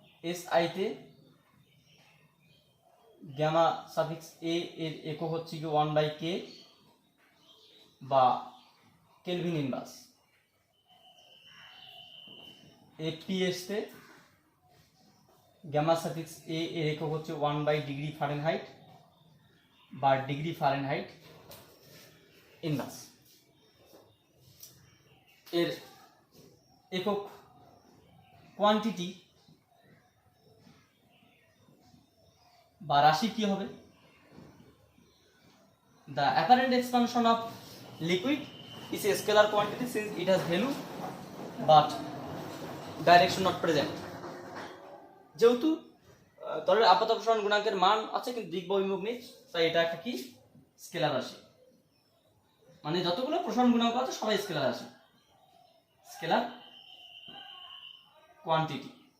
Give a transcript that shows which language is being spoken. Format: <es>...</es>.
<bn>SI তে gamma suffix এ এর একক হচ্ছে কি 1 বাই কে বা কেলভিন ইনভার্স। এফপিএস তে গ্যামা সাফিক্স এ এর একক হচ্ছে 1 বাই ডিগ্রি ফারেনহাইট বা ডিগ্রি ফারেনহাইট ইনভার্স। এর একক কোয়ান্টিটি বা রাশি কি হবে,</bn> <en>the apparent expansion of liquid is a scalar quantity since it has value but direction not present।</en> <bn>যেহেতু তরলের আপাত প্রসারণ গুণাঙ্কের মান আছে কিন্তু দিক বা অভিমুখ নেই, তাই এটা একটা কি, স্কেলার রাশি। মানে যতগুলো প্রসারণ গুণাঙ্ক আছে সবাই স্কেলার রাশি, স্কেলার কোয়ান্টিটি।</bn>